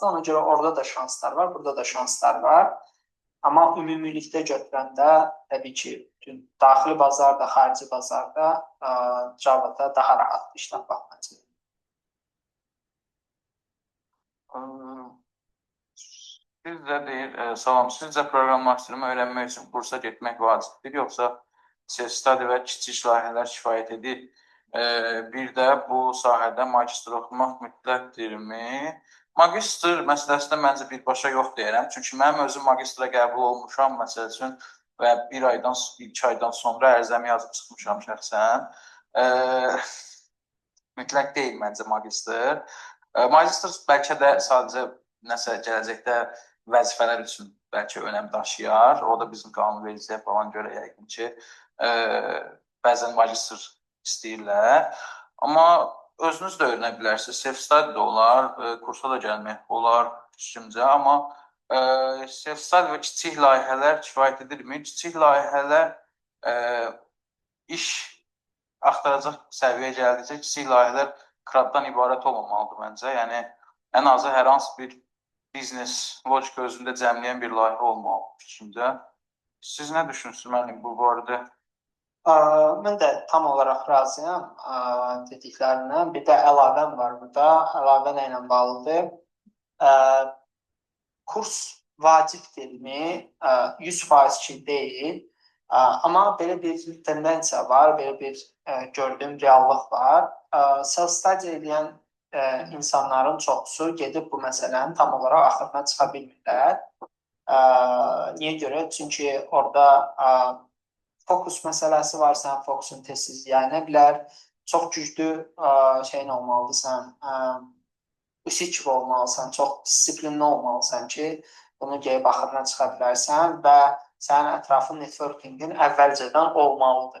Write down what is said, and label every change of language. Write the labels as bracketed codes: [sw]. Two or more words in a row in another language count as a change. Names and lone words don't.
[az] Ona görə orada da şanslar var, burada da şanslar var. Amma ümumilikdə götürəndə təbii ki, daxili bazarda, xarici bazarda Java-da daha rahat iş tapmaq məncə. Sizcə proqramlaşdırma öyrənmək üçün kursa getmək vacibdir, yoxsa self-study və kiçik layihələr kifayət edir? Bir də bu sahədə magistr oxumaq mütləqdirmi? Magistr məsələsində məncə birbaşa yox deyirəm. Çünki mənim özüm magistra qəbul olmuşam məsəl üçün və 2 aydan sonra ərizəmi yazıb çıxmışam şəxsən. Mütləq deyil məncə magistr. Magistr bəlkə də sadəcə nəsə gələcəkdə vəzifələr üçün bəlkə önəm daşıyar. O da bizim qanunvericiliyə falan görə yəqin ki, bəzən magistr istəyirlər. Amma özünüz də öyrənə bilərsiniz. Self-study da olar, kursa da gəlmək olar fikrimcə. Amma self-study və kiçik layihələr kifayət edirmi? Kiçik layihələr iş axtaracaq səviyyəyə gəldikcə kiçik layihələr kratdan ibarət olmamalıdır məncə. Yəni ən azı hər hansı bir biznes logika özündə cəmləyən bir layihə olmalıdır fikrimcə. Siz nə düşünürsünüz müəllim bu barədə? Mən də tam olaraq razıyam dediklərindən. Bir də əlavəm var burada. Əlavə nə ilə bağlıdır? Kurs vacibdirmi? 100% ki deyil. Amma belə bir tendensiya var, belə bir gördüyüm reallıq var. Self-study edən insanların çoxusu gedib bu məsələnin tam olaraq axırına çıxa bilmirlər. Niyə görə? Çünki orada fokus məsələsi var, sən fokusun tez-tez yayına bilər. Çox güclü şeyin olmalısan, üsik olmalısan, çox disiplinli olmalısan ki, bunu gəlib axırına çıxa bilərsən və sənin ətrafın networkingin əvvəlcədən olmalıdır.